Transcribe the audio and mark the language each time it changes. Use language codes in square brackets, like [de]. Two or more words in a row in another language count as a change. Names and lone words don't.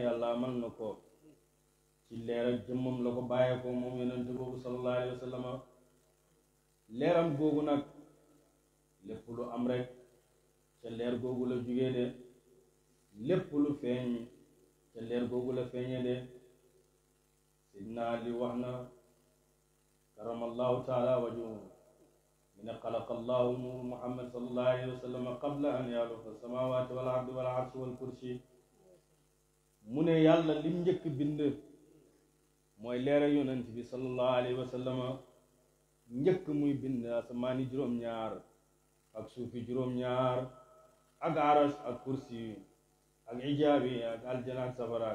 [wo] yàlla amal na ko ci leer ak jëmmam la ko bàyyee ko moom yonent boobu [ar] صلى الله عليه وسلم [wo] leeram googu nag lépp lu am rek ca leer googu la jugee de lépp lu feeñ ca leer googu la feeñee de sidna Ali wax na [ar] كرم الله تعالى وجهه من خلق الله نور محمد صلى الله عليه وسلم قبل أن يخلق السماوات والأرض والعرش والكرسي [wo] mu ne yàlla lim njëkk bind mooy leeral yonent bi [ar] صلى الله عليه وسلم [wo] njëkk muy bind asamaani juróom-ñaar ak suufi juróom-ñaar ak aras ak kursi ak ijaabi ak aljana ak safara